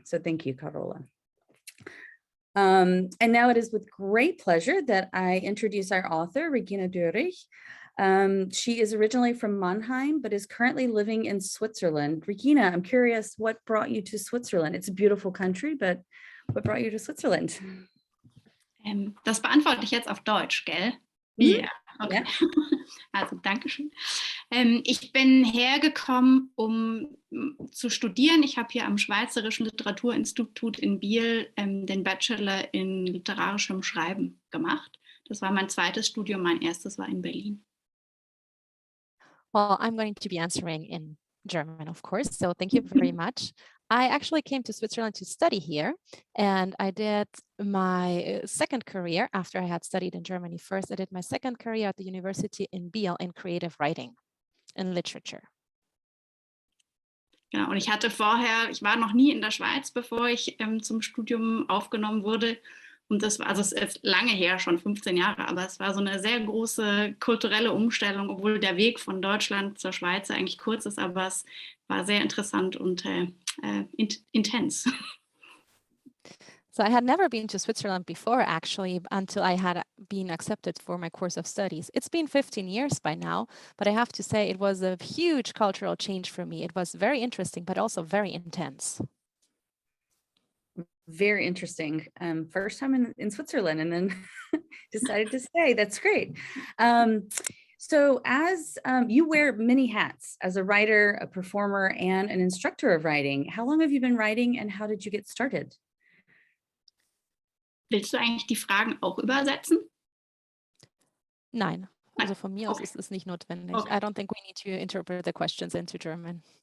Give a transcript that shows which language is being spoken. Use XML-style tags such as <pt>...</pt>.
<en>So thank you, Carola. And now it is with great pleasure that I introduce our author, Regina Dürig. She is originally from Mannheim, but is currently living in Switzerland. Regina, I'm curious, what brought you to Switzerland? It's a beautiful country, but what brought you to Switzerland?</en> <de>Das beantworte ich jetzt auf Deutsch, gell? Ja, okay. Ja. Also, Dankeschön. Ich bin hergekommen, um zu studieren. Ich habe hier am Schweizerischen Literaturinstitut in Biel den Bachelor in literarischem Schreiben gemacht. Das war mein zweites Studium, mein erstes war in Berlin.</de> <en>Well, I'm going to be answering in German, of course, so thank you very much. I actually came to Switzerland to study here, and I did my second career after I had studied in Germany first. I did my second career at the university in Biel in creative writing and literature.</en> <de>Genau, und ich war noch nie in der Schweiz, bevor ich zum Studium aufgenommen wurde. Und das war, also es ist lange her, schon 15 Jahre, aber es war so eine sehr große kulturelle Umstellung, obwohl der Weg von Deutschland zur Schweiz eigentlich kurz ist, aber es war sehr interessant und intens.</de> <en>So I had never been to Switzerland before, actually, until I had been accepted for my course of studies. It's been 15 years by now, but I have to say it was a huge cultural change for me. It was very interesting, but also very intense. Very interesting. First time in Switzerland and then decided to stay. That's great. So as you wear many hats as a writer, a performer, and an instructor of writing. How long have you been writing and how did you get started?</en> <de>Willst du eigentlich die Fragen auch übersetzen? Nein, also von mir aus ist es nicht notwendig. Okay.</de> <en>I don't think we need to interpret the questions into German.</en>